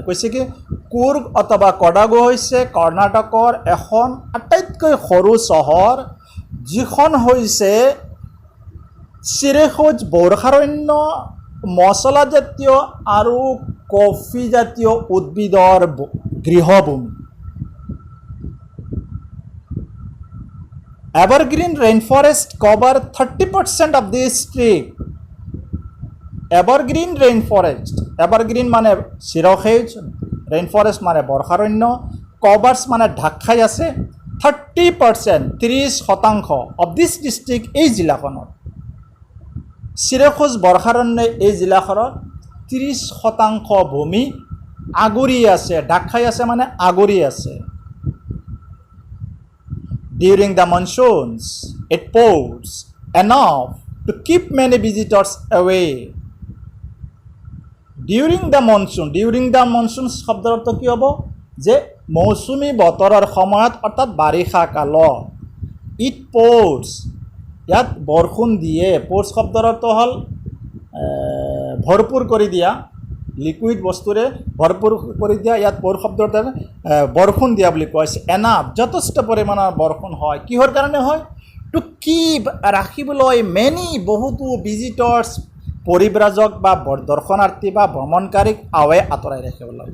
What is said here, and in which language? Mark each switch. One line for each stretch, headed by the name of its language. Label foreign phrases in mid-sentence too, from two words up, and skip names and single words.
Assamese: কৈছে কি কুৰ্গ অথবা Kodagu হৈছে কৰ্ণাটকৰ এখন আটাইতকৈ সৰু চহৰ, যিখন হৈছে চিৰসেউজ বৰ্ষাৰণ্য, মছলাজাতীয় আৰু কফি জাতীয় উদ্ভিদৰ গৃহভূমি.
English: Evergreen rainforest cover 30% of the district. Evergreen rainforest, evergreen
Assamese: মানে চিৰসেউজ, rainforest মানে বৰ্ষাৰণ্য, covers মানে ঢাক খাই আছে 30%, 30%
English: of this district,
Assamese: এই জিলাখনত চিৰসেউজ বৰ্ষাৰণ্য, এই জিলাখনত 30% ভূমি আগুৰি আছে, ঢাক খাই আছে মানে আগুৰি আছে।
English: During the monsoons, it pours enough to keep many visitors away. During the monsoon
Assamese: শব্দৰ অৰ্থ কি হ'ব? যে মৌচুমী বতৰৰ সময়ত অৰ্থাৎ বাৰিষা কালত
English: it pours,
Assamese: ইয়াত বৰষুণ দিয়ে। pours শব্দৰ অৰ্থ হ'ল ভৰপূৰ কৰি দিয়া, লিকুইড বস্তুৰে ভৰপূৰ কৰি দিয়া। ইয়াত pour শব্দৰ দ্বাৰা বৰষুণ দিয়া বুলি কোৱা হৈছে। এনাফ, যথেষ্ট পৰিমাণৰ বৰষুণ হয়। কিহৰ কাৰণে হয়?
English: to keep,
Assamese: ৰাখিবলৈ, মেনি, বহুতো, ভিজিটৰ্ছ, পৰিব্ৰাজক বা দৰ্শনাৰ্থী বা ভ্ৰমণকাৰীক আৱে আঁতৰাই ৰাখিবলৈ।